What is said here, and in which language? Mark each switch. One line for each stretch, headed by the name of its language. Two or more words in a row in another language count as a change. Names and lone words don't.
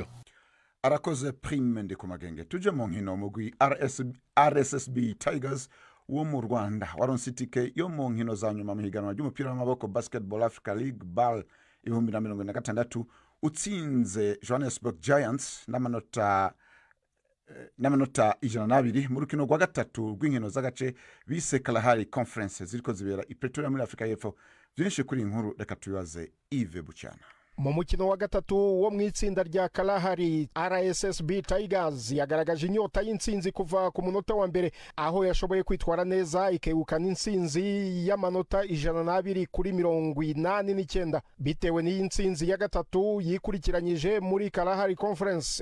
Rundi: Arakoze Prime Ndikumagenge. Tuje mu nkino mugwi RSSB Tigers wo mu Rwanda waronse itike yo mu nkino za nyuma mu higanwa ry'umupira w'amaboko Basketball Africa League BAL 2026 utsinze Johannesburg Giants n'amanota 102 mu rukino rwa gatatu rw'inkino z'agace bise Kalahari Conference ziriko zibera i Pretoria muri Afrika y'Epfo.
Kinyarwanda: Byinshi kuri inkuru reka tubibaze Yves Bucyana. Mu mukino wa gatatu wo mu itsinda rya Kalahari, RSSB Tigers yagaragaje inyota y'intsinzi kuva ku munota wa mbere, aho yashoboye kwitwara neza ikegukana intsinzi y'amanota 102 kuri 89 bitewe n'iyi ntsinzi ya gatatu yikurikiranyije muri Kalahari Conference.